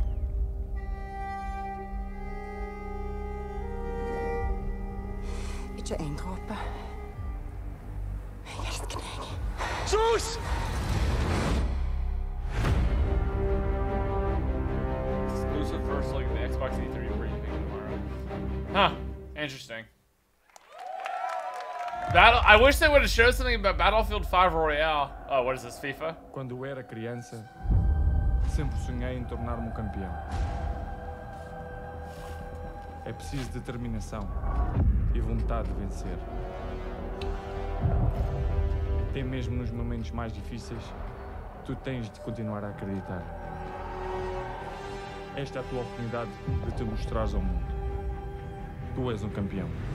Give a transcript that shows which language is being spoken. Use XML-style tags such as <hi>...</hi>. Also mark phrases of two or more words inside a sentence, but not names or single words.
<no>Ikke en dråpe. Jeg elsker deg.</no> <en>Sus! Exclusive first look at the Xbox E3 briefing tomorrow. Huh. Interesting. I wish they would have showed something about Battlefield 5 Royale. Oh, what is this, FIFA?</en> <pt>Quando eu era criança, sempre sonhei em tornar-me um campeão. É preciso determinação e vontade de vencer. Até mesmo nos momentos mais difíceis, tu tens de continuar a acreditar. Esta é a tua oportunidade de te mostrares ao mundo. Tu és um campeão.</pt>